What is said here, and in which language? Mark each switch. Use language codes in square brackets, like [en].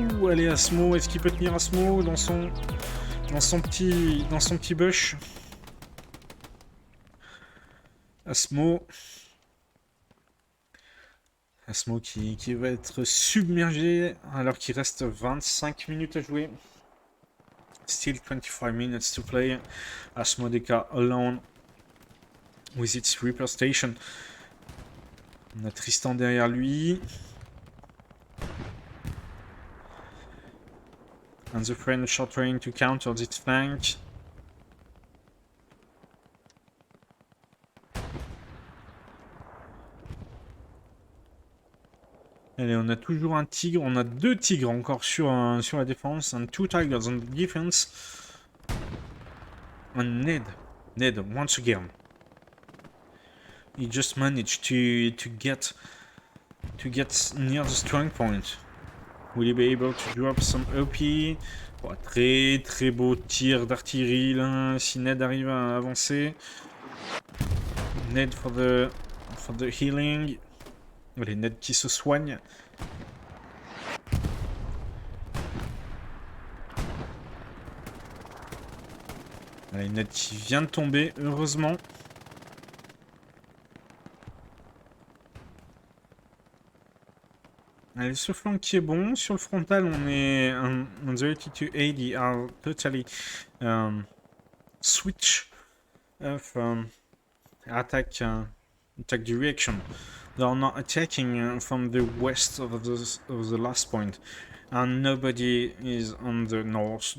[fr] Allez, Asmo, est-ce qu'il peut tenir Asmo dans son petit bush? Asmo qui va être submergé alors qu'il reste 25 minutes à jouer. [en] Still 25 minutes to play. Asmodeka alone with its Reaper Station. [fr] On a Tristan derrière lui. [en] And the French are trying to counter this flank. [fr] Allez, on a toujours un tigre. On a deux tigres encore sur la défense. [en] And two tigers on the defense. And Ned, once again. He just managed to get near the strong point. Will he be able to drop some OP? [fr] Oh, très beau tir d'artillerie là. Si Ned arrive à avancer. [en] Ned for the healing. [fr] Allez, Ned qui se soigne. Allez, Ned qui vient de tomber, heureusement. Allez, ce flanc qui est bon. Sur le frontal, on est [en] on the 8280 are totally switch of attack direction. They are not attacking from the west of the last point, and nobody is on the north.